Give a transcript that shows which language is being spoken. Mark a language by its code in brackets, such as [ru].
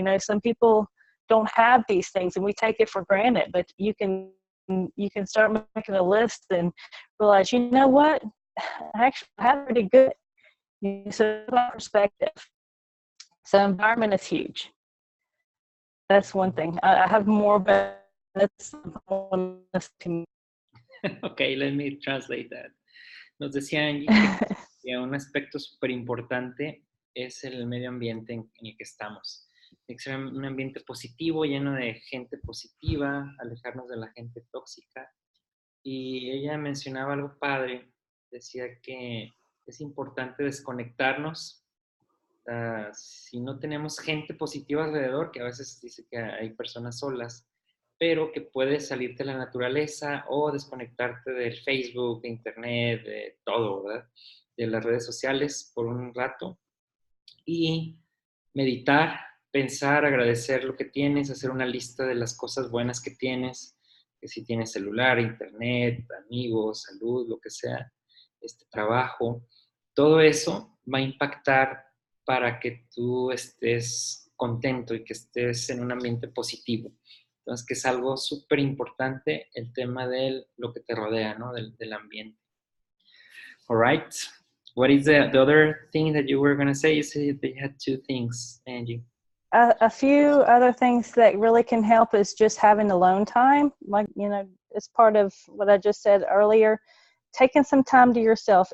[en] Some people don't have these things and we take it for granted, but you can start making a list and realize, what, I actually have pretty good. So that perspective. So environment is huge. that's one thing. I have more, but that's one less to Okay, let me translate that. [es] Nos decía Angie que un aspecto súper importante es el medio ambiente en el que estamos. Tiene que ser un ambiente positivo, lleno de gente positiva, alejarnos de la gente tóxica. Y ella mencionaba algo padre, decía que es importante desconectarnos. Si no tenemos gente positiva alrededor, que a veces dice que hay personas solas, pero que puedes salirte a la naturaleza o desconectarte del Facebook, de Internet, de todo, ¿verdad? De las redes sociales por un rato y meditar, pensar, agradecer lo que tienes, hacer una lista de las cosas buenas que tienes, que si tienes celular, internet, amigos, salud, lo que sea, este trabajo, todo eso va a impactar para que tú estés contento y que estés en un ambiente positivo. Entonces, que es algo súper importante el tema de lo que te rodea, ¿no? Del ambiente. [en] All right. What is the other thing that you were going to say? You said that you had two things, Angie. A few other things that really can help is just having alone time. Like, it's part of what I just said earlier. Taking some time to yourself.